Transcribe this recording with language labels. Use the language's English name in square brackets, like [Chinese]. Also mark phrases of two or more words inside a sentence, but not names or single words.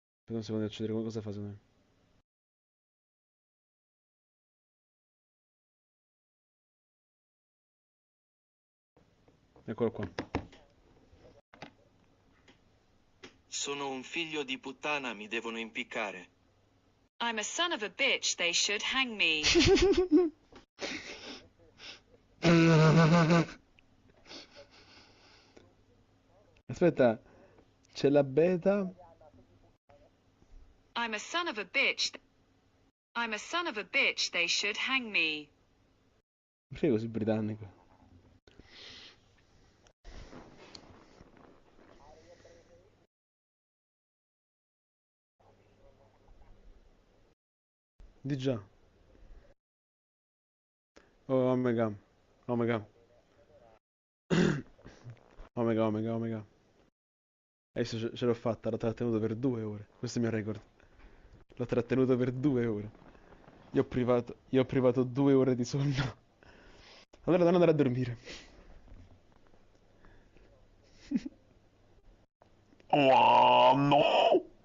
[Italian] Aspetta un secondo di accedere, cosa fa secondo me? Eccolo qua. Sono un figlio di puttana, mi devono impiccare. [English] I'm a son of a bitch, they should hang me. [Italian] Aspetta, c'è la beta. [English] I'm a son of a bitch. I'm a son of a bitch, they should hang me. [Italian] Perché è così britannico? Di già. [English] Oh my god. Oh my god. Oh my god, oh my god, oh my god. [Italian] Adesso ce l'ho fatta, l'ho trattenuto per 2 ore. Questo è il mio record. L'ho trattenuto per 2 ore. Io ho privato 2 ore di sonno. Allora devo andare a dormire. Oh no!